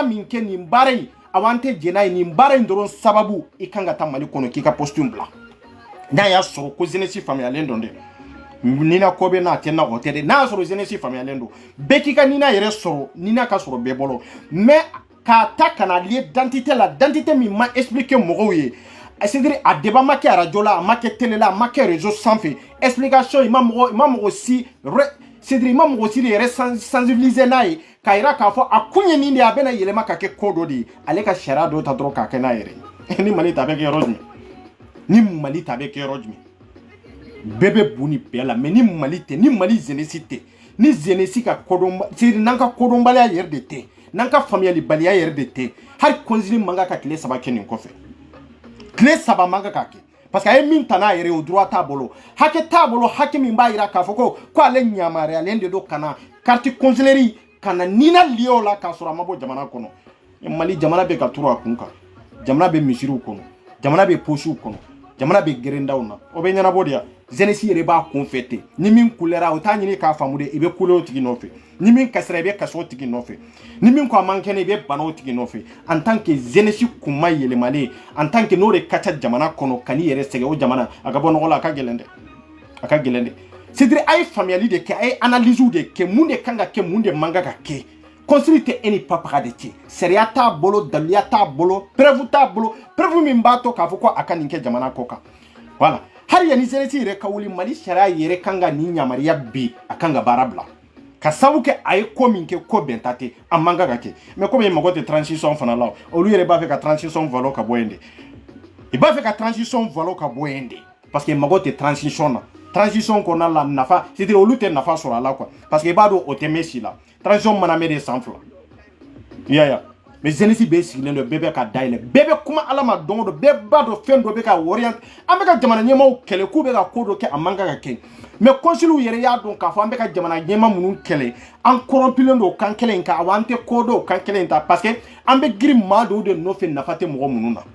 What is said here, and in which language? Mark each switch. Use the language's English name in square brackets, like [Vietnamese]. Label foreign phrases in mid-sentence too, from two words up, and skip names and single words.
[Bambara] min kɛ nin baara in awan tɛ jɛn n'a ye nin baara in dɔrɔn sababu i kan ka taa Mali kɔnɔ k'i ka poste bila n'a y'a sɔrɔ ko jeunesse faamuyalen don dɛ nina ko bɛ n'a tɛ na o tɛ dɛ n'a y'a sɔrɔ jeunesse faamuyalen don bɛɛ k'i ka nina yɛrɛ sɔrɔ nina ka sɔrɔ bɛɛ bolo mais k'a ta kana [French] lié d'identité [Bambara] la d'identité min ma expliquer mɔgɔw ye c'est-à-dire a débat ma kɛ radio la a ma kɛ télé la a ma kɛ réseau sanfɛ explication i ma mɔgɔ si c'est-à-dire i ma mɔgɔ si de yɛrɛ sensibiliser n'a ye k'a yira k'a fɔ a kun ye nin de ye a bɛna yɛlɛma ka kɛ ko dɔ de ye ale ka sariya dɔ ta dɔrɔn k'a kɛ n'a yɛrɛ ye ni Mali ta bɛ kɛ yɔrɔ jumɛn ni Mali ta bɛ kɛ yɔrɔ jumɛn bɛɛ bɛ bu ni bɛɛ la mais ni Mali tɛ ni Mali jeunesse tɛ ni jeunesse ka kodɔn c'est-à-dire n'an ka kodɔnbaliya yɛrɛ de tɛ n'an ka faamuyalibaliya yɛrɛ de tɛ hali conseiller man kan ka tile 3 kɛ nin kɔfɛ tile 3 man kan ka kɛ parce que a ye min ta n'a yɛrɛ ye o droit t'a bolo hakɛ t'a bolo hakɛ min b'a yira k'a fɔ ko ale yamaruyalen de don ka na [French] carte consulaire [Bambara] ka na nina lié o la k'a sɔrɔ a ma bɔ jamana kɔnɔ Mali jamana bɛ ka turu a kun kan jamana bɛ misiriw kɔnɔ jamana bɛ poches kɔnɔ jamana bɛ gerendaw na o bɛ ɲɛnabɔ de ya jeunesse yɛrɛ b'a kun fɛ ten ni min kulera o t'a ɲini k'a faamu de i bɛ kule o tigi nɔfɛ ni min kasira i bɛ kasi o tigi nɔfɛ ni min ko a man kɛnɛ i bɛ bana o tigi nɔfɛ [French] en tant que jeunesse [Bambara] kun ma yɛlɛmalen [French] en tant que [Bambara] n'o de ka ca jamana kɔnɔ ka n'i yɛrɛ sɛgɛn o jamana a ka bɔ nɔgɔ la a ka gɛlɛn dɛ c'est-à-dire a ye faamuyali de kɛ a ye analyse de kɛ mun de kan ka kɛ mun de man kan ka kɛ conseiller tɛ e ni papaga de cɛ sariya t'a bolo daliya t'a bolo preuve t'a bolo preuve min b'a to k'a fɔ ko a ka nin kɛ jamana kɔ kan voilà hali yanni jeunesse yɛrɛ ka wuli Mali sariya yɛrɛ kan ka nin yamaruya bi a kan ka baara bila ka sabu kɛ a ye ko min kɛ ko bɛnta tɛ a man kan ka kɛ [French] mais comme [Bambara] mago tɛ transition fana la olu yɛrɛ b'a fɛ ka transition valeur ka bɔ yen de i b'a fɛ ka transition valeur ka bɔ yen de parce que mago tɛ transition na transition kɔnɔna la nafa c'est-à-dire olu tɛ nafa sɔrɔ a la quoi parce que i b'a dɔn o tɛ mɛn si la transition mana mɛn de san 2 ya mais jeunesse bɛ sigilen don bɛɛ bɛ ka dayɛlɛ bɛɛ bɛ kuma ala ma don o don bɛɛ b'a dɔn fɛn dɔ bɛ ka orienter an bɛ ka jamana ɲɛmaaw kɛlɛ k'u bɛ ka ko dɔ kɛ a man kan ka kɛ [French] mais conseillers [Bambara] yɛrɛ y'a dɔn k'a fɔ an bɛ ka jamana ɲɛmaa minnu kɛlɛ an corrompilen don kan kelen in kan wa an tɛ ko dɔn kan kelen in ta parce que an bɛ girin maa dɔw de nɔfɛ nafa tɛ mɔgɔ minnu